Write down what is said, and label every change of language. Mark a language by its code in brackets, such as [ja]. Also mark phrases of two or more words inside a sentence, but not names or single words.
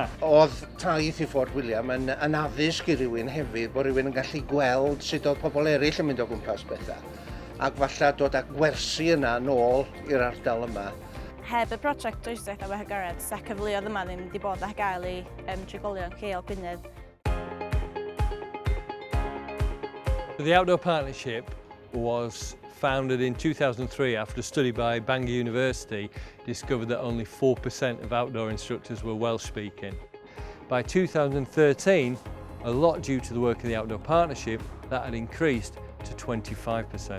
[cy] Oedd taith i Fort William yn addysg i rywun hefyd bod rywun yn gallu gweld sut oedd pobl eraill yn mynd o gwmpas bethau ac falle dod â gwersi yna nôl i'r ardal yma. Heb y prosiect Twristiaeth Awyr Agored, sa cyfleoedd yma ddim wedi bod â gael i trigolion lleol Gwynedd. [en] The Outdoor Partnership was founded in 2003 after a study by Bangor University discovered that only 4% of outdoor instructors were Welsh speaking. By 2013, a lot due to the work of the Outdoor Partnership, that had increased to 25%.